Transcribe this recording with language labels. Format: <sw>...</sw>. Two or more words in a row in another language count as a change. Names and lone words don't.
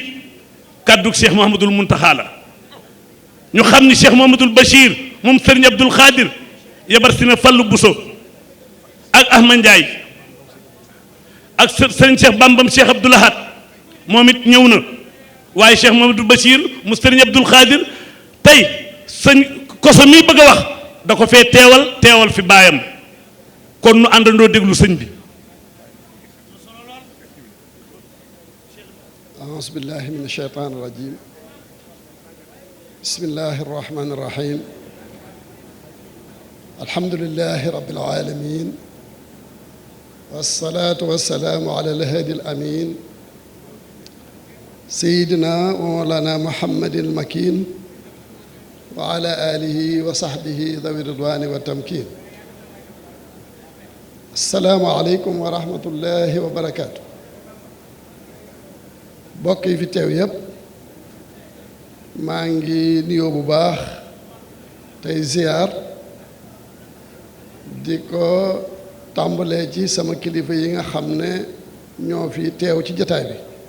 <wo>kàddu Cheikh Mouhamadoul Mountakha la ñu xam ni Cheikh Mouhamadoul Bachir moom Serigne Abdoul Khadir yabar si na Fallu Bousso ak Ahmad Ndiaye ak Serigne Cheikh Bambam Cheikh Abdoul Ahad moom it ñëw na waaye Cheikh Mouhamadoul Bachir mu Serigne Abdoul Khadir tey sëñ Koso mi bëgg a wax da ko fee teewal fi baayam kon nu àndandoo déglu sëñ bi.</wo> <ar>أعوذ بالله من الشيطان الرجيم بسم الله الرحمن الرحيم الحمد لله رب العالمين والصلاة والسلام على الهادي الأمين سيدنا ومولانا محمد المكين وعلى آله وصحبه ذوي الرضوان والتمكين السلام عليكم ورحمة الله وبركاته</ar> <wo>bokk yi fi teew yépp maa ngi nuyoo bu baax tey ziyaar di ko tàmbalee ci sama kilifa yi nga xam ne ñoo fi teew ci jataay bi</wo>